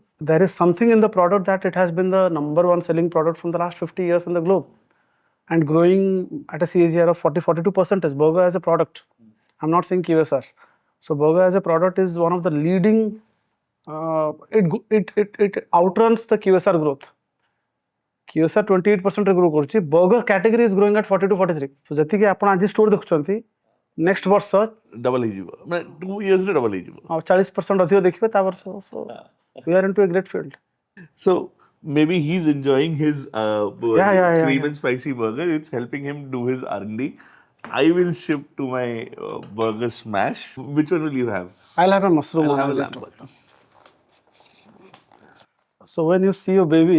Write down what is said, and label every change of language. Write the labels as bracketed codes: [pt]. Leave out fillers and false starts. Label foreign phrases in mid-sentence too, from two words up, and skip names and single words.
[en] There is something in the product that it has been the #1 selling product from the last 50 years in the globe and growing at a CAGR of 40-42% as burger as a product. I'm not saying QSR. So burger as a product is one of the leading, it outruns the QSR growth. QSR 28% grow କରୁଛି, burger category is growing at 40-43. [or] So ଯେତିକି ଆପଣ ଆଜି ଷ୍ଟୋର ଦେଖୁଛନ୍ତି, next ବର୍ଷ ଡବଲ ହେଇଯିବ, ମାନେ 2 years ରେ ଡବଲ ହେଇଯିବ। 40% ଅଧିକ ଦେଖିବେ ତା ବର୍ଷ। [en] So we are into a great field. So maybe he's enjoying his Yeah. cream and spicy burger. It's helping him do his R&D. I will ship to my burger smash. Which one will you have? I'll have a mushroom I'll on have a it. lamb burger. So when you see your baby,